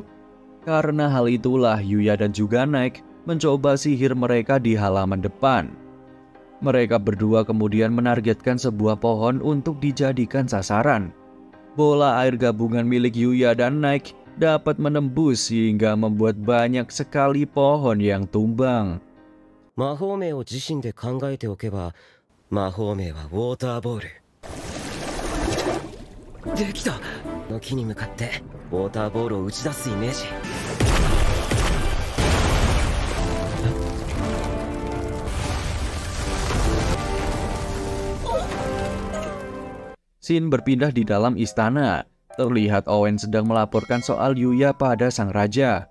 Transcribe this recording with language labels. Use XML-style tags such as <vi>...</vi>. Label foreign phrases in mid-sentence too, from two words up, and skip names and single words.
<id>Karena hal itulah Yuya dan juga Naik mencoba sihir mereka di halaman depan. Mereka berdua kemudian menargetkan sebuah pohon untuk dijadikan sasaran. Bola air gabungan milik Yuya dan Naik dapat menembus hingga membuat banyak sekali pohon yang tumbang.</id> <ja>魔法名を自身で考えておけば、魔法名はウォーターボール。できた。の木に向かってウォーターボールを打ち出すイメージ。</ja> <id>Scene berpindah di dalam istana. Terlihat Owen sedang melaporkan soal Yuya pada sang raja.</id>